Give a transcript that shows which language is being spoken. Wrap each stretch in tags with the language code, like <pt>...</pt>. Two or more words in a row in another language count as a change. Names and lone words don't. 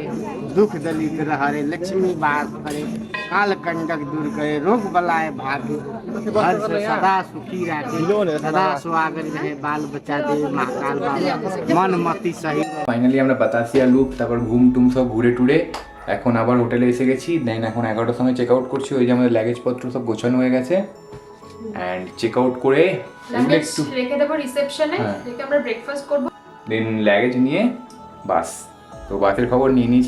<hi>दुख दलित रहे लक्ष्मी बास करे काल कंडक दूर करे रोग बलाए भागे घर से सदा सुखी रखे सदा स्वागत रहे बाल बच्चा दे महाकाल बाबा मन मति सही।</hi> <bn>ফাইনালি আমরা বাতাসিয়া লুপ তারপর ঘুম টুম সব ঘুরে টুরে এখন আবার হোটেলে এসে গেছি। দেন এখন 11টার সময়</bn> <en>check out</en> <bn>করছি। ওই যে আমাদের লাগেজ পত্র সব গোছানো হয়ে গেছে অ্যান্ড</bn> <en>check out</en> <bn>করে একটু রেখে দেবো রিসেপশনে, হ্যাঁ। রেখে আমরা ব্রেকফাস্ট করব দেন লাগেজ নিয়ে বাস। তো বাসের খবর নিয়ে নিয়েছি।</bn>